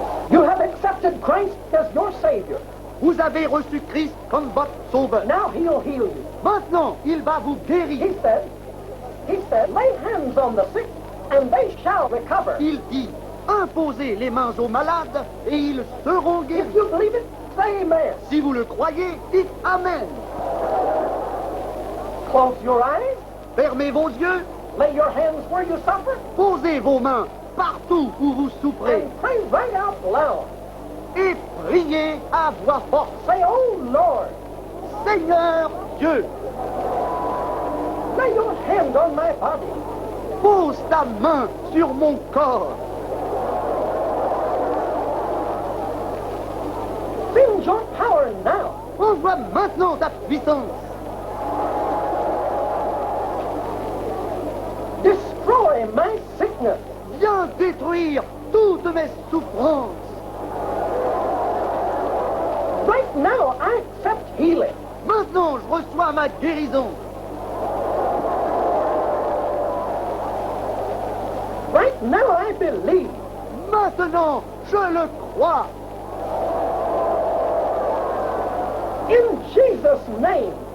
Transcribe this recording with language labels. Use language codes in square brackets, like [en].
[en] You have accepted Christ as your Savior. [fr] Vous avez reçu Christ comme votre sauveur. [en] Now He'll heal you. [fr] Maintenant, il va vous guérir. [en] He said, lay hands on the sick and they shall recover. [fr] Il dit, imposez les mains aux malades et ils seront [en] If [fr] guéris. [en] you believe it, say amen. [fr] Si vous le croyez, dites Amen. [en] Close your eyes. [fr] Fermez vos yeux, [en] Lay your hands where you suffer. [fr] posez vos mains partout où vous souffrez [en] And pray right out loud. [fr] et priez à voix forte. [en] Say, oh Lord, [fr] Seigneur Dieu, [en] lay your hand on my body. [fr] pose ta main sur mon corps. [en] Send your power now. [fr] Envoie maintenant ta puissance. [en] Destroy my sickness. [fr] Viens détruire toutes mes souffrances. [en] Right now, I accept healing. [fr] Maintenant, je reçois ma guérison. [en] Right now, I believe. [fr] Maintenant, je le crois. [en] In Jesus' name,